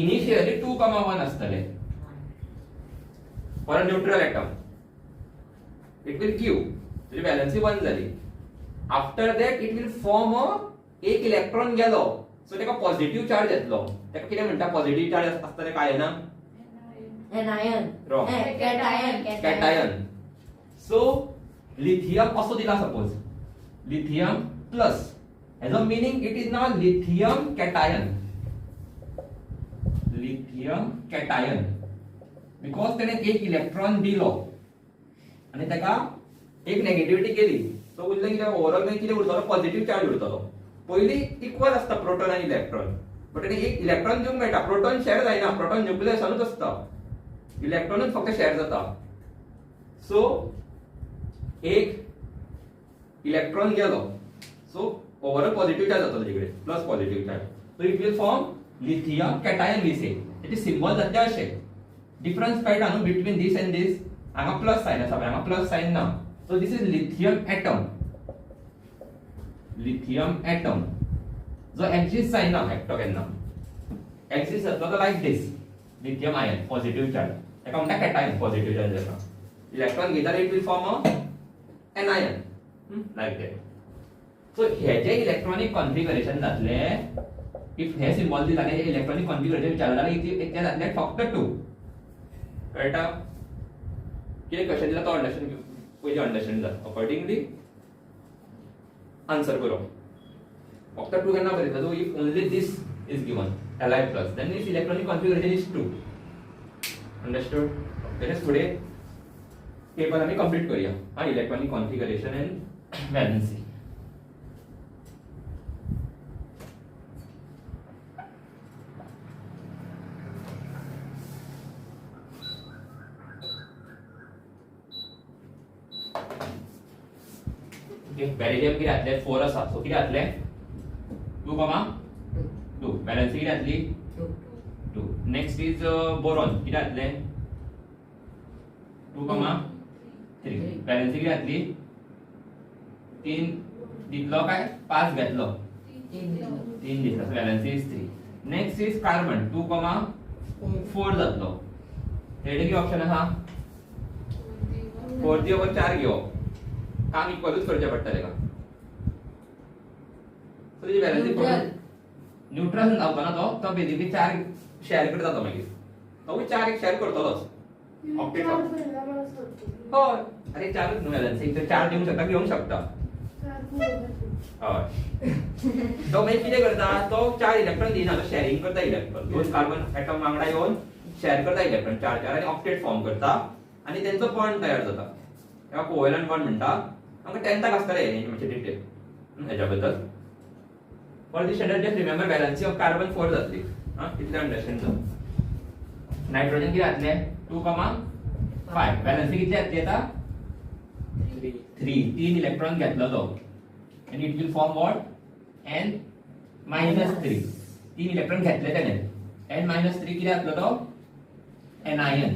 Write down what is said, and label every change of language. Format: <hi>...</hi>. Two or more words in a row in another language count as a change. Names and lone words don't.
<kok>इनिशियली 2,1 असतले</kok> <en>for a neutral atom it will give</en> <kok>तेजी वॅलन्सी 1 जाली</kok> <en>after that it will form a</en> <kok>एक इलेक्ट्रॉन गेलो सो तेका</kok> <en>positive charge</en> <kok>येतलो तेका कितें म्हणटा</kok> <en>positive charge</en> <kok>आसता तेका आयना एनायन Wrong. कॅटायन</kok> <en>so lithium</en> <kok>असो दिला</kok> <en>suppose lithium plus As a meaning, it is now lithium cation. Lithium cation.</en> <kok>Because त्याने एक इलेक्ट्रॉन दिलो आणि त्याका एक नेगेटिव्हिटी केली, सो उरले कितें ओवरऑल मागीर कितें उरतलो</kok> <en>positive charge</en> <kok>उरतलो. पयली इक्वल असता प्रोटॉन आणि इलेक्ट्रॉन, बट त्याने एक इलेक्ट्रॉन दिवंक मेळटा. प्रोटॉन शेअर जायना, प्रोटॉन न्यूक्लियसानूच असता, इलेक्ट्रॉनच फक्त शेअर जाता. सो एक इलेक्ट्रॉन गेलो, सो</kok> <en>overall positive charge</en> <kok>जातो तिकडे,</kok> <en>plus positive charge. so it will form lithium cation we say.</en> <kok>त्याचे सिम्बॉल जाते असे.</kok> <en>डिफरन्स</en> <kok>कळटा न्हू</kok> <en>between this and this.</en> <kok>हांगा</kok> <en>plus sign</en> <kok>आसा, हांगा</kok> <en>plus sign</en> <kok>ना.</kok> <en>so this is lithium atom. lithium atom</en> <kok>जो एक्सिस साइन ना एकटो केन्ना एक्सिस जातलो तो</kok> <en>like this. lithium ion positive charge,</en> <kok>ताका म्हणटा</kok> <en>cation positive charge</en> <kok>जाता. इलेक्ट्रॉन घेतल्यार</kok> <en>it will form an ion like that.</en> <kok>सो हे जे</kok> <en>electronic configuration</en> <kok>जातले, इफ हे सिम्बॉल दिला आणि</kok> <en>electronic configuration</en> <kok>विचारलें जाल्यार ते जातले फक्त 2. कळटा कितें क्वेश्चन दिला तो अंडरस्टँड पयलीं अंडरस्टँड जाता.</kok> <en>accordingly answer</en> <kok>करो. फक्त 2 केन्ना बरयता तूं?</kok> <en>if only this is given Li plus, then this electronic configuration is 2. Understood? Then</en> <kok>फुडे पेपर आम्ही कंप्लीट करूया.</kok> <en>हा electronic configuration and valency.</en> <kok>बॅरिलियम किती घातले? 4 आसा. सो किती घातले? 2,2. वॅलेन्सी किती घातली? 2.</kok> <en>next is</en> <kok>बोरॉन किती घातले? 2,3. वॅलेन्सी किती घातली? 3 दितलो काय 5 घेतलो? 3 दितलो.</kok> <en>so valency is</en> <kok>3.</kok> <en>next is</en> <kok>कार्बन 2,4 जातलो. हेड किती ऑप्शन आहा? 4/4 घेवप. काम इक्वलच करचे पडटले का? सो तेजी वॅलेन्सी न्यूट्रल जावचो ना तो बेसिकली 4 शेअर करता तो मागीर. तो 4 एक शेअर करतलोच. ऑक्टेट हय. अरे 4च न्हू वॅलेन्सी. तर 4 दिवंक शकता, घेवंक शकता. हय. तो मागीर कितें करता? तो 4 इलेक्ट्रॉन दिना, तो शेअरिंग करता इलेक्ट्रॉन. 2 कार्बन एटम वांगडा येवन शेअर करता इलेक्ट्रॉन 4 आणि ऑक्टेट फॉर्म करता आणि त्यांचो बॉन्ड तयार जाता. तेका कोव्हॅलंट बॉन्ड म्हणटा. आमकां 10th आसतले हेचे डिटेल हेच्या बद्दल.</kok> <en>for this standard just remember valency of carbon 4 जातली.</en> <kok>हां इतले अंडरस्टँड जाता. नायट्रोजन किती घातले? 2,5. वॅलेन्सी किती घातली आता? 3. 3 इलेक्ट्रॉन घेतलो तो आणि</kok> <en>it will form what?</en> <kok>n-3. 3 इलेक्ट्रॉन घेतले त्याने. n-3 किती घातलो तो? anion.</kok>